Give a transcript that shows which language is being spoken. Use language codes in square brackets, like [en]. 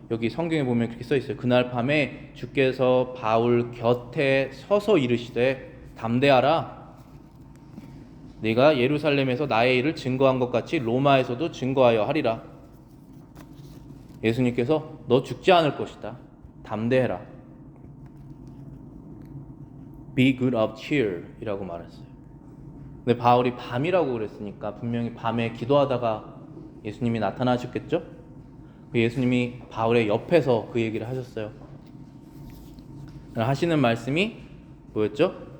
[ko] 여기 성경에 보면 그렇게 써 있어요. 그날 밤에 주께서 바울 곁에 서서 이르시되 담대하라. 네가 예루살렘에서 나의 일을 증거한 것 같이 로마에서도 증거하여 하리라. 예수님께서 너 죽지 않을 것이다. 담대해라. [en] Be good of cheer 이라고 말했어요. [ko] 근데 바울이 밤이라고 그랬으니까 분명히 밤에 기도하다가 예수님이 나타나셨겠죠? 예수님이 바울의 옆에서 그 얘기를 하셨어요. 하시는 말씀이 뭐였죠?